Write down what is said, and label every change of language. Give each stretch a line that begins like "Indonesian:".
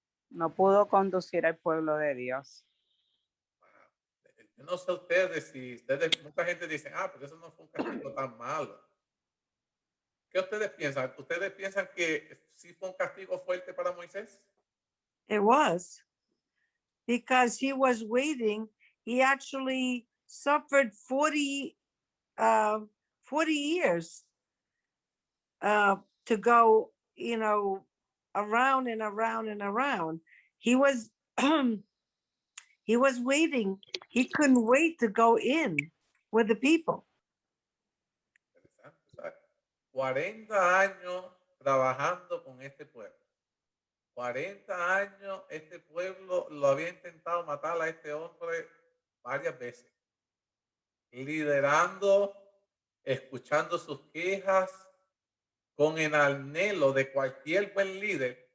Spanish: No pudo conducir al pueblo de Dios. Yo no sé mucha gente dice, pero eso no fue un castigo tan malo. ¿Qué ustedes piensan? ¿Ustedes piensan que sí fue un castigo fuerte para Moisés?
English: It was because he was waiting. He actually suffered 40 years to go, you know, around and around and around. He was he was waiting. He couldn't wait to go in with the people.
Spanish: Interesante, o sea, 40 años trabajando con este pueblo. 40 años este pueblo lo había intentado matar a este hombre varias veces. Liderando, escuchando sus quejas, con el anhelo de cualquier buen líder.